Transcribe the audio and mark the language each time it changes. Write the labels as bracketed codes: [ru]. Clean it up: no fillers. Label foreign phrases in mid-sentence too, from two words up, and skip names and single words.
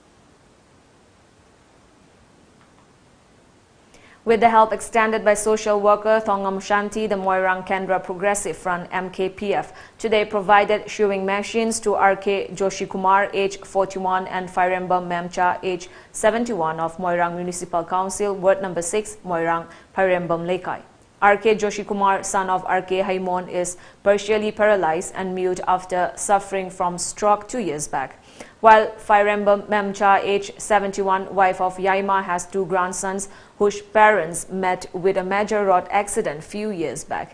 [en] With the help extended by social worker Thongam Shanti, the Moirang Kendra Progressive Front MKPF today provided sewing machines to RK Joshi Kumar, age 41, and Firemba Memcha, age 71 of Moirang Municipal Council, Ward number 6, Moirang, Firembam Lekai. RK Joshi Kumar, son of RK Haimon, is partially paralyzed and mute after suffering from stroke 2 years back. While Firemba Memcha, age 71, wife of Yaima, has 2 grandsons whose parents met with a major road accident few years back.